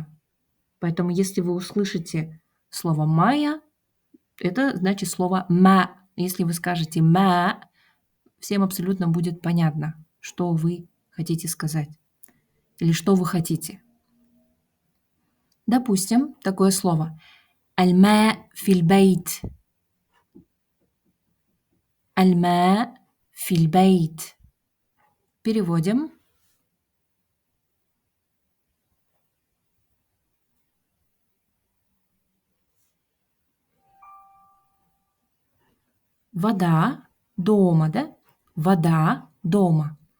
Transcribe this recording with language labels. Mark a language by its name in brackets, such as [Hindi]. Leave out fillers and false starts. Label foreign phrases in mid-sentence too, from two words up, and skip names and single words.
[Russian] Поэтому если вы услышите слово майя, это значит слово ма. Если вы скажете ма, всем абсолютно будет понятно, что вы хотите сказать или что вы хотите. Допустим, такое слово [Arabic] الماء في البيت. الماء في البيت. [Russian] Переводим. Вода дома, да? Вода дома.